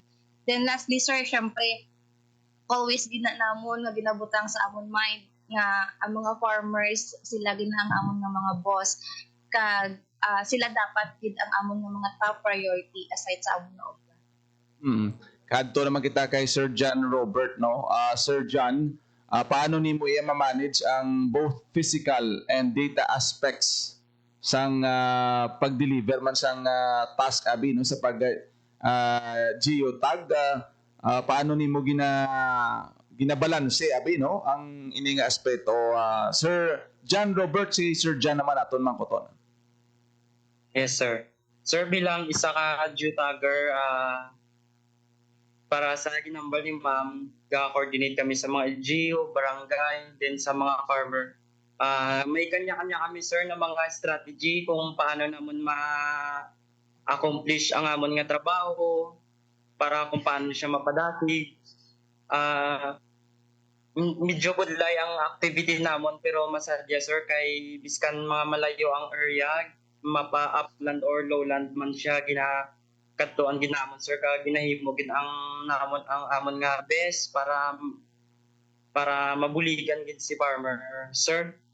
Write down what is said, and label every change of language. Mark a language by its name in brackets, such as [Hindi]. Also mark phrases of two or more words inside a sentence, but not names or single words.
[Hiligaynon] Then lastly, sir, syempre, always namon nga ginabutang sa amon mind nga ang mga farmers, sila ginahang amon nga mga boss, kag sila dapat gid ang amon nga mga [English] top priority [Hiligaynon] aside sa amon nga obra. Kadto naman kita kay Sir John Robert, no? Sir John, paano nimo i-manage ang [English] both physical and data aspects [Hiligaynon] sang pag-deliver man sang task abi, no, sa pag geotag? Paano nimo ginabalanse abi, no, ang ini nga aspeto? Sir John Robert, si Sir John naman aton mangkoton. Yes, sir. Sir, bilang isa ka geotagger, para sa ginambal ni ma'am, ga-coordinate kami sa mga LGU, barangay, din sa mga farmer. May kanya-kanya kami, sir, na mga strategy [Filipino] kung paano naman [Hiligaynon] ma-accomplish ang amon nga trabaho, para kung paano siya mapadati. Medyo budlay ang activity namon, pero masadya, sir, kay biskan mga malayo ang area, mapa-upland or lowland man siya, kadtuan ginamon, sir, kag ginahimo gid ang amon nga best para mabuligan gid si farmer, sir.